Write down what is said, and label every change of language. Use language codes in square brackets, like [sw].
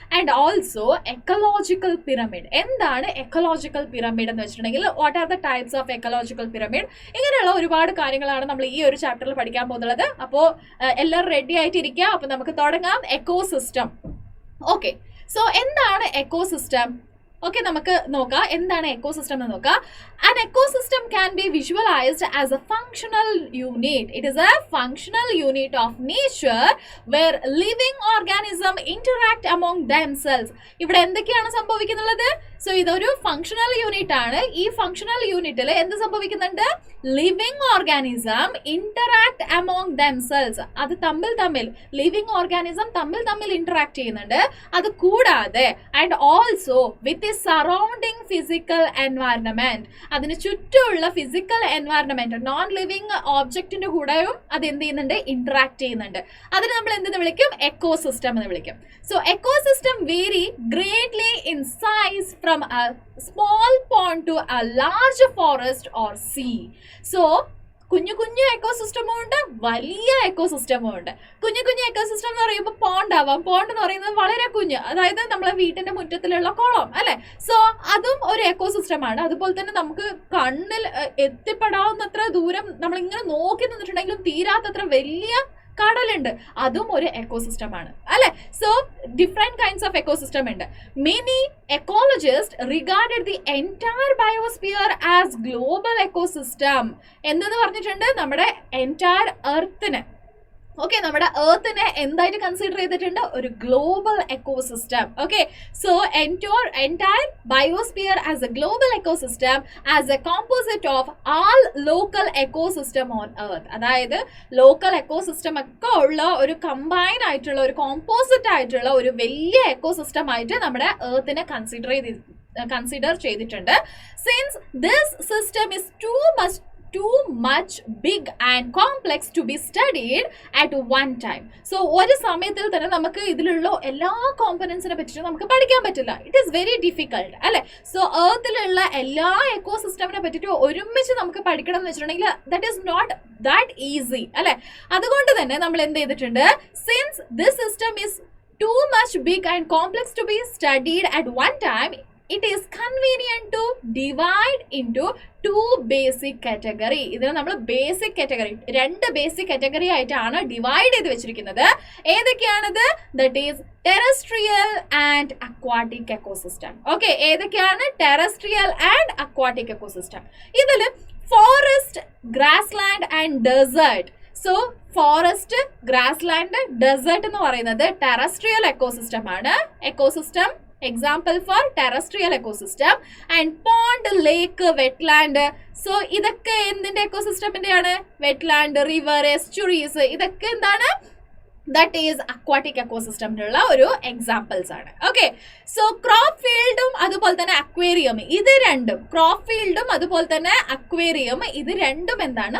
[en] And also ecological pyramid. [ml] എന്താണ് ecological pyramid എന്ന് വെച്ചിട്ടുണ്ടെങ്കിൽ, [en] what are the types of ecological pyramid, [ml] ഇങ്ങനെയുള്ള ഒരുപാട് കാര്യങ്ങളാണ് നമ്മൾ ഈ ഒരു ചാപ്റ്ററിൽ പഠിക്കാൻ പോകുന്നത്. അപ്പോൾ എല്ലാവരും റെഡി ആയിട്ടിരിക്കുക. അപ്പോൾ നമുക്ക് തുടങ്ങാം. എക്കോസിസ്റ്റം. ഓക്കെ, സോ എന്താണ് എക്കോസിസ്റ്റം? ഓക്കെ, നമുക്ക് നോക്കാം എന്താണ് എക്കോസിസ്റ്റം എന്ന് നോക്കാം. [en] An ecosystem can be visualized as a functional unit. It is a functional unit of nature where living organisms interact among themselves. [ml] ഇവിടെ എന്തൊക്കെയാണ് സംഭവിക്കുന്നത്? സോ ഇതൊരു ഫങ്ഷണൽ യൂണിറ്റ് ആണ്. ഈ ഫങ്ഷണൽ യൂണിറ്റിൽ എന്ത് സംഭവിക്കുന്നുണ്ട്? [en] Living organism interact among themselves. [ml] അത് തമ്മിൽ ലിവിങ് ഓർഗാനിസം തമ്മിൽ ഇന്ററാക്ട് ചെയ്യുന്നുണ്ട്. അത് കൂടാതെ [en] and also with the surrounding physical environment, [ml] അതിന് ചുറ്റുമുള്ള ഫിസിക്കൽ എൻവയറൺമെന്റ്, നോൺ ലിവിങ് ഓബ്ജക്റ്റിന്റെ കൂടെയും അത് എന്ത് ചെയ്യുന്നുണ്ട്? ഇന്ററാക്ട് ചെയ്യുന്നുണ്ട്. അതിന് നമ്മൾ എന്തെന്ന് വിളിക്കും? എക്കോസിസ്റ്റം എന്ന് വിളിക്കും. [en] So ecosystem vary greatly in size from a small pond to a large forest or sea. [ml] So കുഞ്ഞു എക്കോസിസ്റ്റമും ഉണ്ട്, വലിയ എക്കോസിസ്റ്റമും ഉണ്ട്. കുഞ്ഞു എക്കോസിസ്റ്റം എന്ന് പറയുമ്പോൾ പോണ്ട് ആവാം. പോണ്ട് എന്ന് പറയുന്നത് വളരെ കുഞ്ഞ്, അതായത് നമ്മളെ വീട്ടിന്റെ മുറ്റത്തിലുള്ള കുളം അല്ലെ. സോ അതും ഒരു എക്കോസിസ്റ്റമാണ്. അതുപോലെ തന്നെ നമുക്ക് കണ്ണിൽ എത്തിപ്പെടാവുന്നത്ര ദൂരം നമ്മളിങ്ങനെ നോക്കി നിന്നിട്ടുണ്ടെങ്കിലും തീരാത്തത്ര വലിയ കടലുണ്ട്, അതും ഒരു എക്കോസിസ്റ്റം ആണ് അല്ലെ. [en] So different kinds of ecosystem ഉണ്ട്. Many ecologist regarded the entire biosphere as global ecosystem. [ml] എന്തെന്ന് പറഞ്ഞിട്ടുണ്ട്? നമ്മുടെ എൻറ്റയർ എർത്തിനെ, ഓക്കെ, നമ്മുടെ എർത്തിനെ എന്തായിട്ട് കൺസിഡർ ചെയ്തിട്ടുണ്ട്? [en] ഒരു global ecosystem. Okay, so entire biosphere as a global ecosystem as a composite of all local ecosystem on earth. [ml] അതായത് local ecosystem ഒക്കെ ഉള്ള ഒരു കമ്പൈൻ ആയിട്ടുള്ള ഒരു കോമ്പോസിറ്റ് ആയിട്ടുള്ള ഒരു വലിയ എക്കോസിസ്റ്റം ആയിട്ട് നമ്മുടെ എർത്തിനെ കൺസിഡർ ചെയ്തിട്ടുണ്ട്. [en] Since this system is too much big and complex to be studied at one time. [ml] So ഒരു സമയത്തിൽ തന്നെ നമുക്ക് ഇതിലുള്ള എല്ലാ കോമ്പണൻസിനെ പറ്റിയിട്ട് നമുക്ക് പഠിക്കാൻ പറ്റില്ല. [en] it is very difficult [ml] അല്ലെ. സോ എർത്തിലുള്ള എല്ലാ എക്കോസിസ്റ്റമിനെ പറ്റിയിട്ട് ഒരുമിച്ച് നമുക്ക് പഠിക്കണം എന്ന് വെച്ചിട്ടുണ്ടെങ്കിൽ [en] that is not that easy [ml] അല്ലെ. അതുകൊണ്ട് തന്നെ നമ്മൾ എന്ത് ചെയ്തിട്ടുണ്ട്? [en] Since this system is too much big and complex to be studied at one time, it is convenient to divide into two basic category. [ml] ഇതിനെ നമ്മൾ ബേസിക് കാറ്റഗറി, രണ്ട് basic category ആയിട്ടാണ് ഡിവൈഡ് ചെയ്ത് വെച്ചിരിക്കുന്നത്. ഏതൊക്കെയാണത്? [en] That is terrestrial and aquatic ecosystem. Okay, ഏതൊക്കെയാണ്? Terrestrial and aquatic ecosystem. ഇതിൽ forest, grassland and desert. [ml] So forest, grassland, desert എന്ന് പറയുന്നത് ടെറസ്ട്രിയൽ എക്കോസിസ്റ്റം ആണ്. [en] Ecosystem example for terrestrial ecosystem. and pond, lake, wetland. [ml] So ഇതൊക്കെ എന്തിന്റെ എക്കോസിസ്റ്റമിന്റെയാണ്? Wetland, river, എസ്റ്റുറീസ്, ഇതൊക്കെ എന്താണ്? That is aquatic എക്കോസിസ്റ്റമിനുള്ള ഒരു എക്സാമ്പിൾസ് ആണ്. ഓക്കെ, സോ ക്രോപ്പ് ഫീൽഡും അതുപോലെ തന്നെ അക്വേറിയം, ഇത് രണ്ടും, ക്രോപ്പ് ഫീൽഡും അതുപോലെ തന്നെ അക്വേറിയം, ഇത് രണ്ടും എന്താണ്?